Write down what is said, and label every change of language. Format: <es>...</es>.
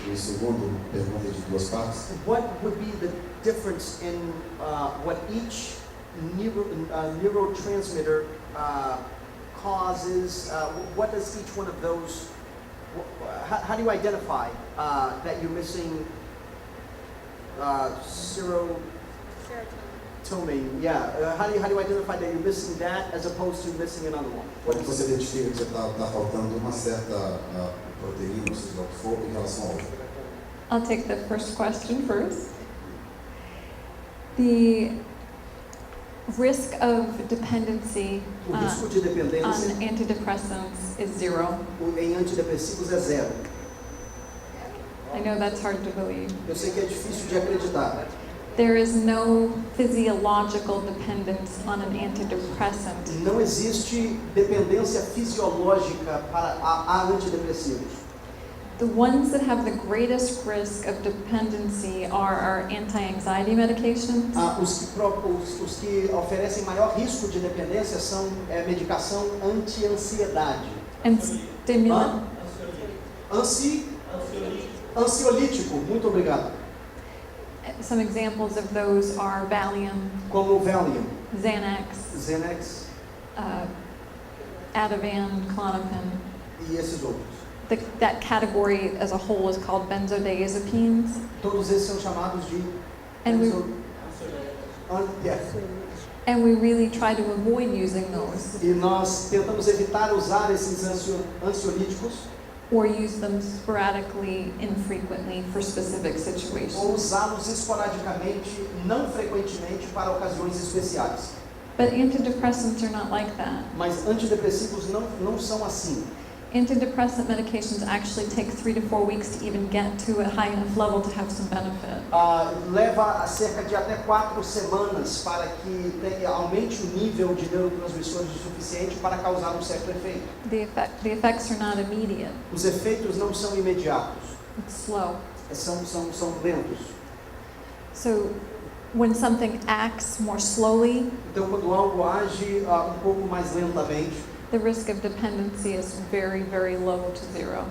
<pt>E segundo, pergunta de duas partes.</pt> <en>What would be the difference in what each neurotransmitter causes? What does each one of those? How do you identify that you're missing serotonin? Yeah. How do you identify that you're missing that as opposed to missing another one?</en> <pt>Como você identifica que você está faltando uma certa proteína, ou seja, o que for, em relação ao outro?</pt> <en>I'll take the first question first. The risk of dependency</en> <pt>O risco de</pt> <en>on</en> <pt>dependência</pt> <en>antidepressants is 0.</en> <pt>em antidepressivos é zero.</pt> <en>I know that's hard to believe.</en> <pt>Eu sei que é difícil de acreditar.</pt> <en>There is no physiological dependence on an antidepressant.</en> <pt>Não existe dependência fisiológica a antidepressivos.</pt> <en>The ones that have the greatest risk of dependency are our anti-anxiety medications.</en> <pt>Os que oferecem maior risco de dependência são medicação anti-ansiedade.</pt> <en>And stimulant.</en> <pt>Ansiolítico, muito obrigado.</pt> <en>Some examples of those are Valium,</en> <pt>Como Valium,</pt> <en>Xanax, Ativan, Klonopin.</en> <pt>e esses outros.</pt> <en>That category as a whole is called benzodiazepines.</en> <pt>Todos esses são chamados de</pt> <en>And we, yeah. and we really try to avoid using those</en> <pt>E nós tentamos evitar usar esses ansiolíticos</pt> <en>or use them sporadically, infrequently for specific situations.</en> <pt>ou usá-los esporadicamente, não frequentemente, para ocasiões especiais.</pt> <en>But antidepressants are not like that.</en> <pt>Mas antidepressivos não são assim.</pt> <en>Antidepressant medications actually take 3 to 4 weeks to even get to a high enough level to have some benefit.</en> <pt>Leva a cerca de até 4 semanas para que aumente o nível de neurotransmissores o suficiente para causar um certo efeito.</pt> <en>The effects are not immediate.</en> <pt>Os efeitos não são imediatos,</pt> <en>It's slow.</en> <pt>são lentos.</pt> <en>So when something acts more slowly,</en> <pt>Então, quando algo age um pouco mais lentamente,</pt> <en>the risk of dependency is very, very low to zero.</en>